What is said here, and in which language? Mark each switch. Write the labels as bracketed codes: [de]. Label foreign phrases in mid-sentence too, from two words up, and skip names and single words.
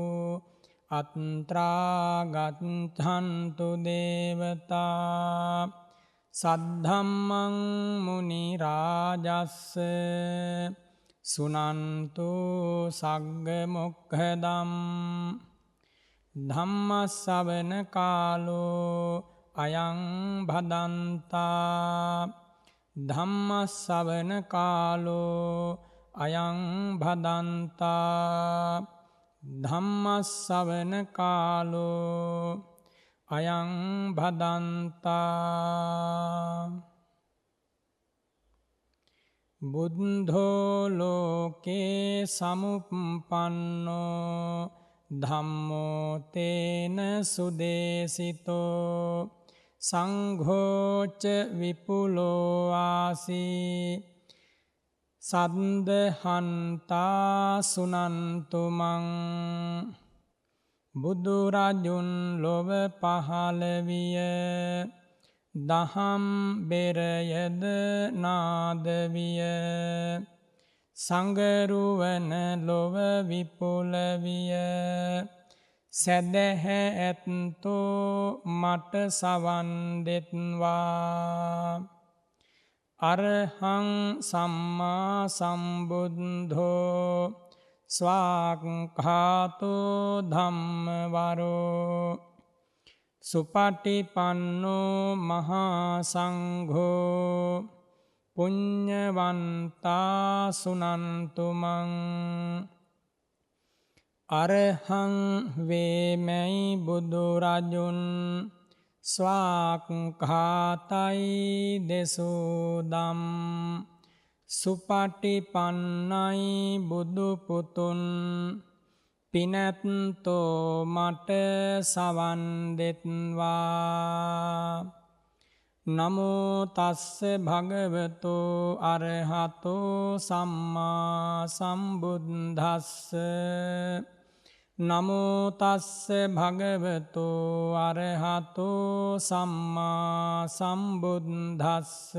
[pi] අත්‍රා ගච්ඡන්තු දේවතා සද්ධම්මං මුනි රාජස්ස සුනන්තු සග්ග මොක්ඛදම් ධම්මස්සවන කාලෝ අයං භදන්තා ධම්මස්සවන කාලෝ අයං භදන්තා ධම්මස්සවන කාලෝ අයං භදන්තා බුද්ධෝ ලෝකේ සමුප්පන්නෝ ධම්මෝ තේන සුදේසිතෝ සංඝෝච විපුලෝ ආසී සද්දහන්තා සුනන්තුමං [si] බුදුරජුන් ලොව පහළ විය දහම් බෙරයද නාද විය සංගරුවන ලොව විපුල විය සැදැහැ ඇත්තෝ මට සවන් දෙත්වා [pi] අරහං සම්මා සම්බුද්ධෝ ස්වාක්ඛාතෝ ධම්මවරෝ සුපටිපන්නෝ මහා සංඝෝ පුඤ්ඤවන්තා සුනන්තුමං [si] අරහං වේමයි බුදුරජුන් ස්වාක්ඛාතයි දෙසුදම් සුපටිපන්නයි බුදුපුතුන් පිනැත්තෝ මට සවන් [pi] දෙත්වා නමෝ තස්ස භගවතෝ අරහතෝ සම්මා සම්බුද්දස්ස නමෝ තස්ස භගවතෝ අරහතෝ සම්මා සම්බුද්දස්ස